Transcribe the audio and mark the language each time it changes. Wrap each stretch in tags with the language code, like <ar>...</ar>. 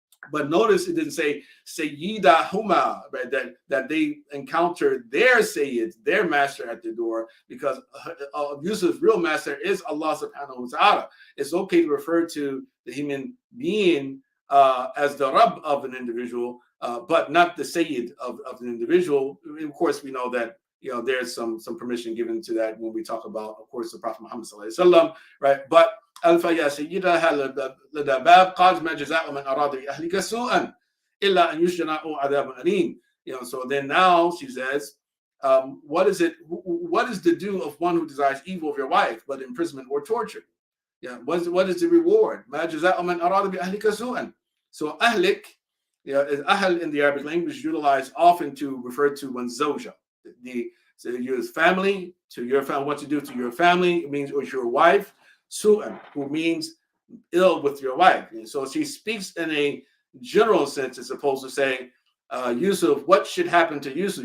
<en>But notice it didn't say Sayyida Huma, right? That they encountered their Sayyid, their master at the door, because Yusuf's real master is Allah subhanahu wa ta'ala. It's okay to refer to the human being as the Rabb of an individual, but not the Sayyid of an individual. Of course, we know that there's some permission given to that when we talk about, of course, the Prophet Muhammad sallallahu alaihi wasallam, right? But</en> <ar>ألف يا سيدها لدى باب قال ما جزاء من أراد بأهلك سوءا إلا أن يسجن أو عذاب أليم.</ar> <en>So then now she says, what is the due of one who desires evil of your wife, but imprisonment or torture? What is the reward?</en> <ar>ما جزاء من أراد بأهلك سوءا.</ar> <en>So ahlik, is ahl in the Arabic language utilized often to refer to one's zawja. So you use family to your family, what to do to your family. It means with your wife. Su'an, who means ill with your wife. And so she speaks in a general sense as opposed to saying, Yusuf, what should happen to Yusuf?</en>